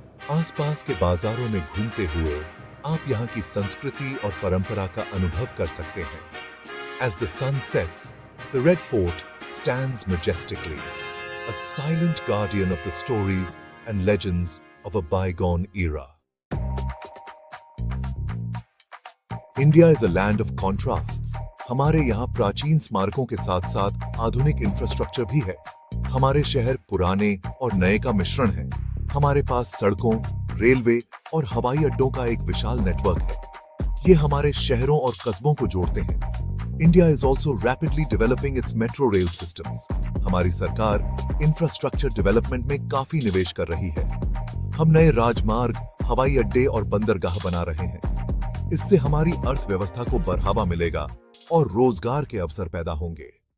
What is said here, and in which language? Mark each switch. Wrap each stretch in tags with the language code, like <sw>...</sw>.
<hi>आसपास के बाजारों में घूमते हुए आप यहाँ की संस्कृति और परंपरा का अनुभव कर सकते हैं.</hi> <en>As the sun sets, the Red Fort stands majestically, a silent guardian of the stories and legends of a bygone era. India is a land of contrasts.</en> <hi>हमारे यहाँ प्राचीन स्मारकों के साथ-साथ आधुनिक इंफ्रास्ट्रक्चर भी है. हमारे शहर पुराने और नए का मिश्रण है. हमारे पास सड़कों, रेलवे और हवाई अड्डों का एक विशाल नेटवर्क है. ये हमारे शहरों और कस्बों को जोड़ते हैं.</hi> <en>India is also rapidly developing its metro rail systems.</en> <hi>हमारी सरकार इंफ्रास्ट्रक्चर डेवलपमेंट में काफी निवेश कर रही है. हम नए राजमार्ग, हवाई अड्डे और बंदरगाह बना रहे हैं. इससे हमारी अर्थव्यवस्था को बढ़ावा मिलेगा और रोजगार के अवसर पैदा होंगे।</hi>